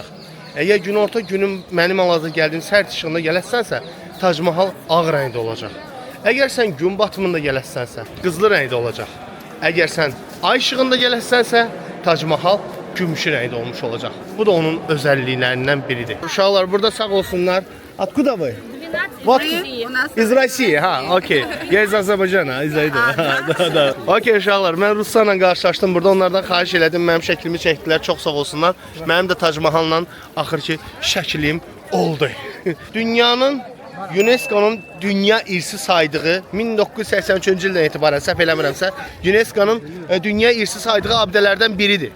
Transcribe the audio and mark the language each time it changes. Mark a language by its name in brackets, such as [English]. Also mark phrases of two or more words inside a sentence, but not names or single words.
[Azerbaijani] Əgər günorta günün mənim hal-hazırda gəldiyim səhər işığında gələsənsə, Tac Mahal ağ rəngdə olacaq. Əgər sən gün batımında gələsənsə, qızılı rəngdə olacaq. Əgər sən ay işığında gələsənsə, Tac Mahal gümüşü rəngdə olmuş olacaq. Bu da onun özəlliklərindən biridir. Uşaqlar burada sağ olsunlar. [Russian] Откуда вы? Вот из России, ha, okey. Я из Azərbaycana, da. [Azerbaijani] Okey uşaqlar, mən Ruslarla qarşılaşdım burada. Onlardan xahiş elədim, mənim şəklimi çəkdilər. Çox sağ olsunlar. Mənim də Tac Mahalla axır ki şəklim oldu. Dünyanın UNESCO-nun dünya irsi saydığı 1983-cü ildən etibarən səhv eləmirəmsə, UNESCO-nun dünya irsi saydığı abidələrdən biridir.